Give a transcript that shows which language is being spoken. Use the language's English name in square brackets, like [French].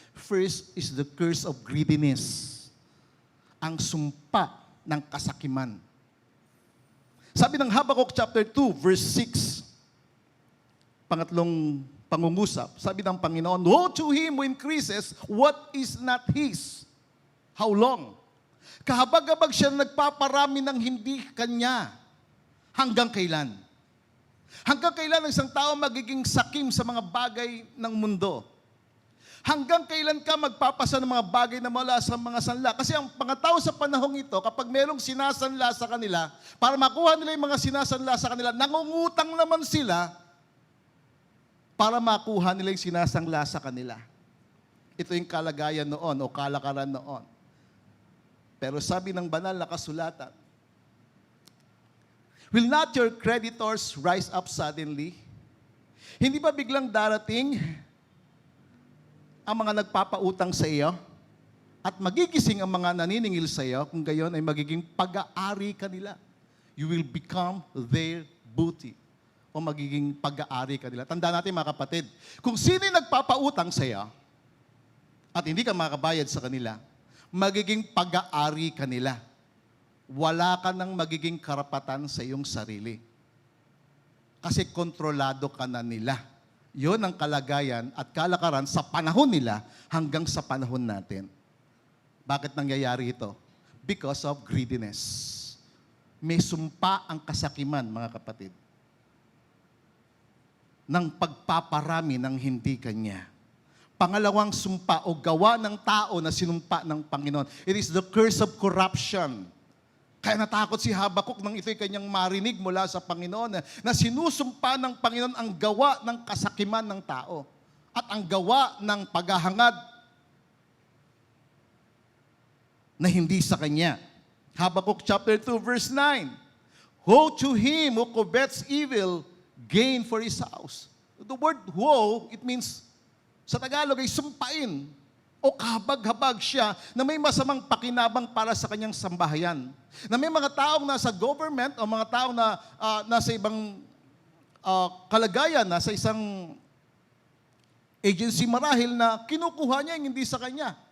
[English] First is the curse of greediness. [Filipino] Ang sumpa ng kasakiman. Sabi ng Habakkuk chapter 2 verse 6, pangatlong pangungusap, sabi ng Panginoon, [English] "Woe to him who increases what is not his." How long? [Filipino] Kahabag-habag siya nagpaparami ng hindi kanya. Hanggang kailan? Hanggang kailan ang isang tao magiging sakim sa mga bagay ng mundo? Hanggang kailan ka magpapasa ng mga bagay na mula sa mga sanla? Kasi ang mga tao sa panahong ito, kapag merong sinasanla sa kanila, para makuha nila yung mga sinasanla sa kanila, nangungutang naman sila para makuha nila yung sinasangla sa kanila. Ito yung kalagayan noon o kalakaran noon. Pero sabi ng banal na kasulatan, [English] will not your creditors rise up suddenly? [Filipino] Hindi ba biglang darating ang mga nagpapautang sa iyo? At magigising ang mga naniningil sa iyo, kung gayon ay magiging pag-aari ka nila. [English] You will become their booty. [Filipino] O magiging pag-aari ka nila. Tandaan natin mga kapatid, kung sino yung nagpapautang sa iyo, at hindi ka makabayad sa kanila, magiging pag-aari ka nila. Wala ka nang magiging karapatan sa iyong sarili. Kasi kontrolado ka na nila. Yun ang kalagayan at kalakaran sa panahon nila hanggang sa panahon natin. Bakit nangyayari ito? [English] Because of greediness. [Filipino] May sumpa ang kasakiman, mga kapatid, ng pagpaparami ng hindi kanya. Pangalawang sumpa o gawa ng tao na sinumpa ng Panginoon. [English] It is the curse of corruption. [Filipino] Kaya natakot si Habakuk nang ito'y kanyang marinig mula sa Panginoon na sinusumpa ng Panginoon ang gawa ng kasakiman ng tao at ang gawa ng paghahangad na hindi sa kanya. Habakuk chapter 2 verse 9. [English] Woe to him who covets evil gain for his house. The word woe, it means [Filipino] sa Tagalog ay sumpain o kahabag-habag siya na may masamang pakinabang para sa kanyang sambahayan. Na may mga taong nasa government o mga taong na nasa ibang kalagayan, nasa isang agency marahil na kinukuha niya yung hindi sa kanya.